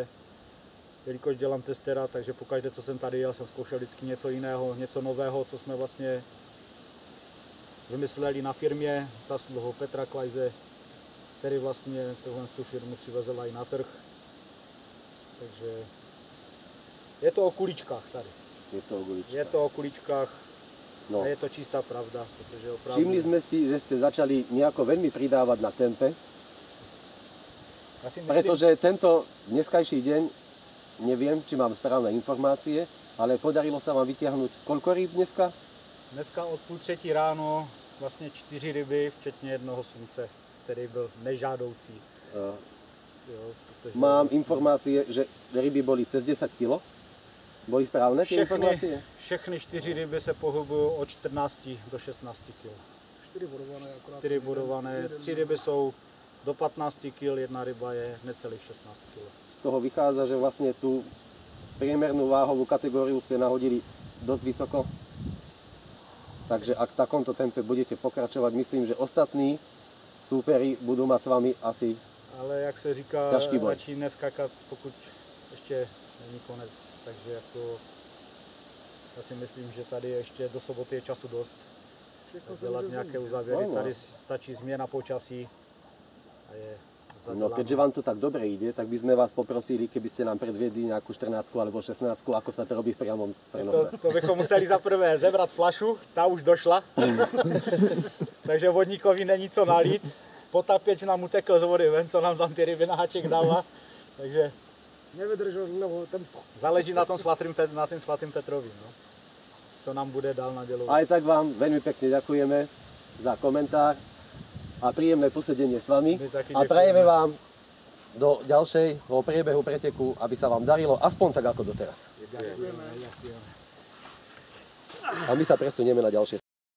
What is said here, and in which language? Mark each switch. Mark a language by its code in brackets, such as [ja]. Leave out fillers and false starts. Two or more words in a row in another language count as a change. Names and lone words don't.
[cs] Jelikož dělám testera, takže pokaždé, co jsem tady jel, jsem zkoušel vždycky něco jiného, něco nového, co jsme vlastně vymysleli na firmě, zásluhou Petra Klajze, který vlastně tu firmu přivezl i na trh. Takže je to o kuličkách tady. Je to ogulička. Je to o kuličkách No. a je to čistá pravda, protože opravdu... [sk] Všimli sme si, že ste začali nejako veľmi pridávať na tempe, [cs] Já si myslím, [sk] pretože tento dneskajší deň, neviem, či mám správne informácie, ale podarilo sa vám vytiahnuť koľko rýb dneska? [cs] dneska od 2:30 ráno vlastně 4 ryby, včetně jednoho slunce, který byl nežádoucí. Jo, protože [sk] Mám [cs] vlastně [sk] informácie, že ryby boli cez 10 kg. Boli správne tie informácie? [cs] všechny 4 ryby se pohybují od 14 do 16 kg. 4 bodované akorát. 4 bodované, 3 ryby jsou do 15 kg, jedna ryba je necelých 16 kg. [sk] Z toho vychádza, že vlastne tú priemernú váhovú kategóriu ste nahodili dosť vysoko. Takže ak v takomto tempe budete pokračovať, myslím, že ostatní súperi budú mať s vami asi... [cs] Ale jak se říká, [sk] Ťažký boj. [cs] radši neskakat, pokud ještě není konec. Takže jako, já si myslím, že tady ještě do soboty je času dost. Všechno se Dělat může nějaké změnit. uzávěry, No. tady stačí změna počasí a je No zaděláno. [sk] keďže vám to tak dobre ide, tak by sme vás poprosili, keby ste nám predviedli nejakú 14 alebo 16, ako sa to robí v priamom prenose. [cs] To bychom museli za prvé zebrat flašu, ta už došla, takže vodníkovi není co nalít. Potapěč nám utekl z vody ven, co nám tam ty ryby na háček dává, takže Nevydržel dlouho tempo. záleží na tom svatým Petrovi, no. Co nám bude dál nadělovat. [sk] Aj tak vám veľmi pekne ďakujeme za komentár a príjemné posedenie s vami. [cs] My taky [sk] A ďakujeme. prajeme vám do ďalšieho priebehu preteku, aby sa vám darilo aspoň tak ako doteraz. [cs] Děkujeme. [sk] A my sa presunieme na ďalšie